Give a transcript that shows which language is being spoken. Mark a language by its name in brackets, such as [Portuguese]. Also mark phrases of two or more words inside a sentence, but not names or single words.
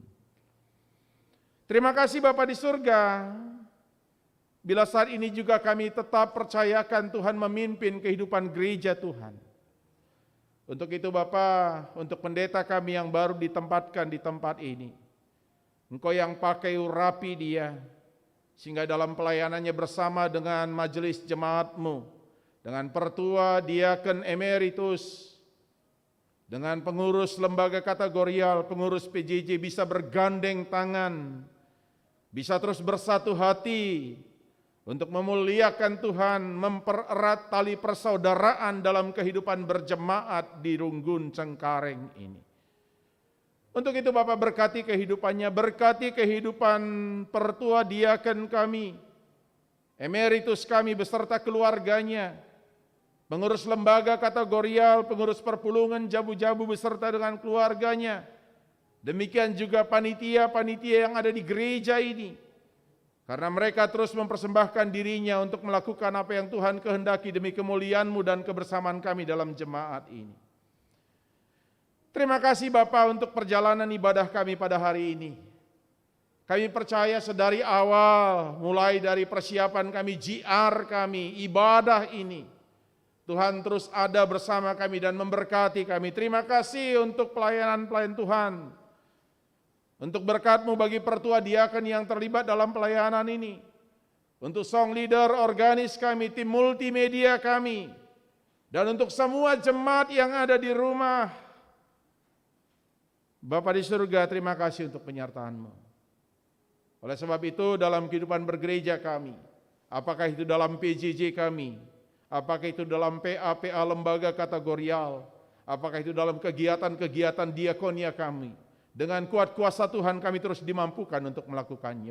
[Indonesian] Terima kasih Bapa di surga, bila saat ini juga kami tetap percayakan Tuhan memimpin kehidupan gereja Tuhan. Untuk itu Bapa, untuk pendeta kami yang baru ditempatkan di tempat ini, Engkau yang pakai urapi dia, sehingga dalam pelayanannya bersama dengan majelis jemaat-Mu, dengan pertua, diaken emeritus, dengan pengurus lembaga kategorial, pengurus PJJ bisa bergandeng tangan, bisa terus bersatu hati untuk memuliakan Tuhan, mempererat tali persaudaraan dalam kehidupan berjemaat di Runggun Cengkareng ini. Untuk itu Bapak berkati kehidupannya, berkati kehidupan pertua diaken kami, emeritus kami beserta keluarganya, pengurus lembaga kategorial, pengurus perpulungan jabu-jabu beserta dengan keluarganya. Demikian juga panitia-panitia yang ada di gereja ini. Karena mereka terus mempersembahkan dirinya untuk melakukan apa yang Tuhan kehendaki demi kemuliaan-Mu dan kebersamaan kami dalam jemaat ini. Terima kasih Bapa untuk perjalanan ibadah kami pada hari ini. Kami percaya sedari awal, mulai dari persiapan kami, JR kami, ibadah ini, Tuhan terus ada bersama kami dan memberkati kami. Terima kasih untuk pelayanan-pelayan Tuhan. Untuk berkat-Mu bagi pertua diaken yang terlibat dalam pelayanan ini. Untuk [English] song leader, [Indonesian] organis kami, tim multimedia kami. Dan untuk semua jemaat yang ada di rumah. Bapa di surga, terima kasih untuk penyertaan-Mu. Oleh sebab itu dalam kehidupan bergereja kami, apakah itu dalam PJJ kami, apakah itu dalam PA lembaga kategorial, apakah itu dalam kegiatan-kegiatan diakonia kami, dengan kuat kuasa Tuhan kami terus dimampukan untuk melakukannya.